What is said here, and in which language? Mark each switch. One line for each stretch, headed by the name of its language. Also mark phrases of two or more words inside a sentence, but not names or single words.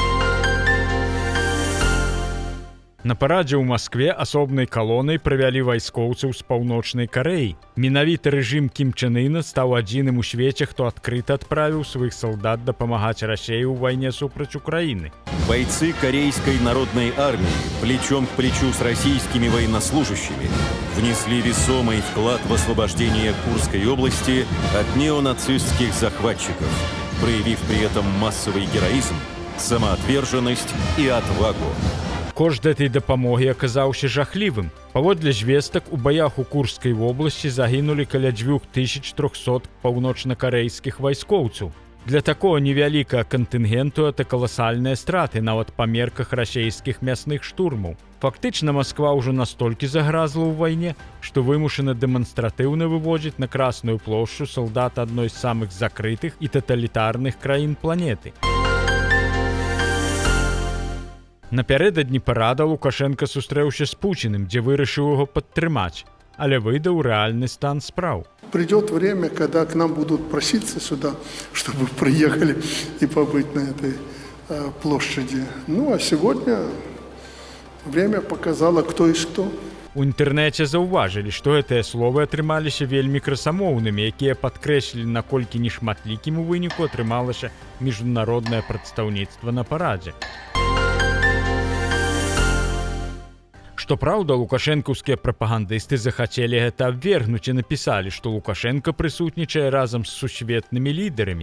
Belarusian: На парадзе ў Маскве асобнай калонай правялі вайскоўцаў з паўночнай Карэі. Менавіта рэжым Кім Чен Іна стаў адзіным у свеце, хто адкрыта адправіў сваіх солдат дапамагаць Расіі ў вайне супраць Украіны.
Russian: Бойцы Корейской народной армии плечом к плечу с российскими военнослужащими внесли весомый вклад в освобождение Курской области от неонацистских захватчиков, проявив при этом массовый героизм, самоотверженность и отвагу.
Belarusian: Кошт гэтай дапамогі аказаўся жахлівым. Паводле звестак, у баях у Курскай вобласці загінулі каля 2300 паўночнакарэйскіх вайскоўцаў.
Russian: Для такого
Belarusian: невялікага кантынгенту это каласальныя страты нават па мерках расійскіх мясных штурмаў. Фактычна Масква ўжо настолькі загразла ў вайне, што вымушана дэманстратыўна выводзіць на Красную плошчу салдат адной з самых закрытых і таталітарных краін планеты. Напярэдадні парада Лукашенко сустрэўся з Пуціным, дзе вырашыў яго падтрымаць, але выдаў рэальны стан спраў.
Russian: Придет время, когда к нам будут проситься сюда, чтобы приехали и побыть на этой площади. Ну, а сегодня время показало, кто и что.
Belarusian: У інтэрнэце заўважылі, што гэтыя словы атрымаліся вельмі красамоўнымі, якія падкрэслілі, наколькі нешматлікім у выніку атрымалася міжнароднае прадстаўніцтва на парадзе. Што праўда, лукашэнкаўскія прапагандысты захацелі гэта абвергнуць і напісалі, што Лукашенко прысутнічае разам з сусветнымі лідарамі.